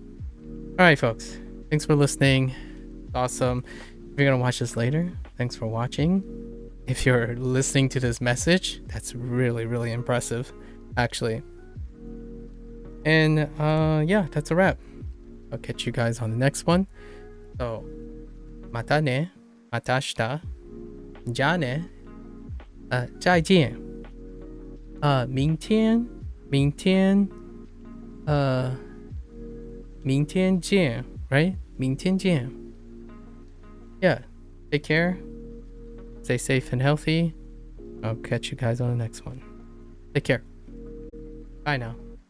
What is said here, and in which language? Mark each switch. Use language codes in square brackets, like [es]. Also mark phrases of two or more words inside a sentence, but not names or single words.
[en] All right, folks. Thanks for listening. Awesome. If you're gonna watch this later, thanks for watching. If you're listening to this message, that's really, really impressive, actually. And yeah, that's a wrap. I'll catch you guys on the next one. So, [ja] またね、またした、じゃね, [zh] 再见。明天见, right? 明天见. [en] Yeah, take care. Stay safe and healthy. I'll catch you guys on the next one. Take care. Bye now.